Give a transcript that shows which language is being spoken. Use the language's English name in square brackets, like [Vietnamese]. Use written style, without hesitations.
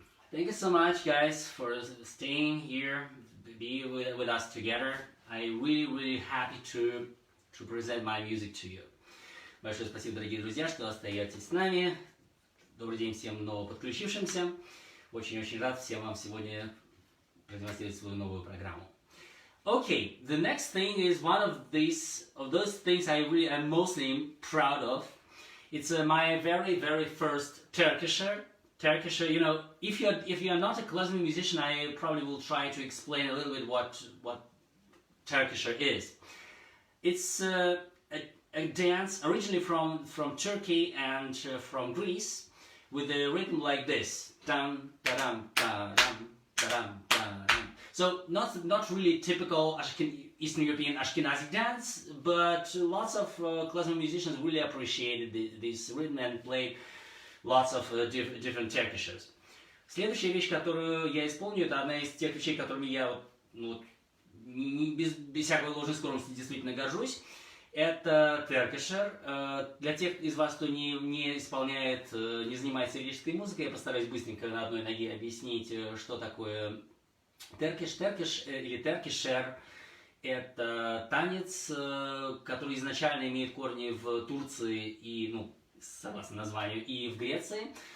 [English] Thank you so much, guys, for staying here, be with us together. I'm really happy to present my music to you. [Russian] Большое спасибо, дорогие друзья, что остаетесь с нами. Добрый день всем новоподключившимся. Очень рад всем вам сегодня продемонстрировать свою новую программу. [English] Okay, the next thing is one of those things I'm mostly proud of. It's my very first Turkisher. You know, if you're not a classical musician, I probably will try to explain a little bit what Turkisher is. It's a dance originally from Turkey and from Greece, with a rhythm like this. Dum, da-dum, da-dum, da-dum, da-dum. So not really typical Eastern European Ashkenazi dance, but lots of classical musicians really appreciated this rhythm and played lots of different Turkishers. [Russian] Следующая вещь, которую я исполню, это одна из тех вещей, которыми я без всякой ложной скромности действительно горжусь. Это Turkisher. Для тех из вас, кто не исполняет, не занимается лирической музыкой, я постараюсь быстренько на одной ноге объяснить, что такое Turkish. Turkish или Turkisher – это танец, который изначально имеет корни в Турции и, согласно названию, и в Греции.